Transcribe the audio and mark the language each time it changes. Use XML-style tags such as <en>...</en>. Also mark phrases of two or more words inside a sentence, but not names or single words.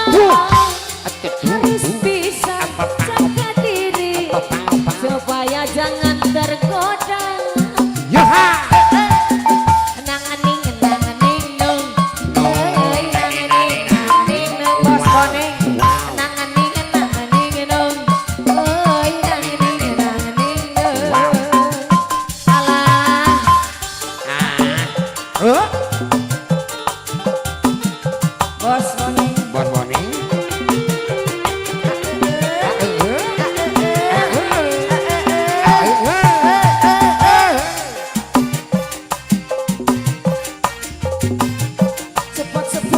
<id>Harus bisa jaga diri supaya jangan tergoda. Yoha. Nanganing nanganing nung, nanganing nanganing nung, Bos Boning. Nanganing nanganing nung, nanganing nanganing nung. Alah, Bos Boning. Bos Boning.</id> <jv>Cepet cepet</jv>